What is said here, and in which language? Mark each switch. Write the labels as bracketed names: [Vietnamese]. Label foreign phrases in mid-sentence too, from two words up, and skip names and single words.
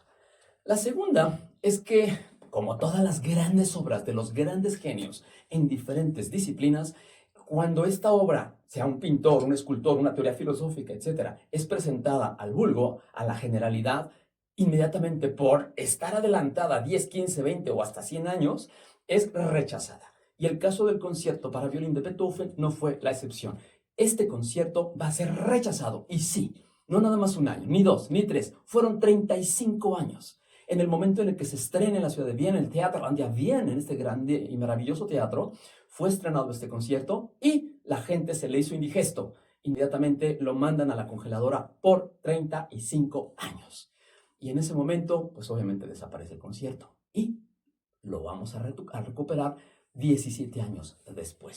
[Spanish] La segunda es que, como todas las grandes obras de los grandes genios en diferentes disciplinas, cuando esta obra, sea un pintor, un escultor, una teoría filosófica, etcétera, es presentada al vulgo, a la generalidad, inmediatamente por estar adelantada 10, 15, 20 o hasta 100 años, es rechazada. Y el caso del concierto para violín de Beethoven no fue la excepción. Este concierto va a ser rechazado. Y sí, no nada más un año, ni dos, ni tres, fueron 35 años. En el momento en el que se estrena en la ciudad de Viena, el Teatro an der Wien, en este grande y maravilloso teatro, fue estrenado este concierto y la gente se le hizo indigesto. Inmediatamente lo mandan a la congeladora por 35 años. Y en ese momento, pues obviamente desaparece el concierto. Y lo vamos a recuperar 17 años después.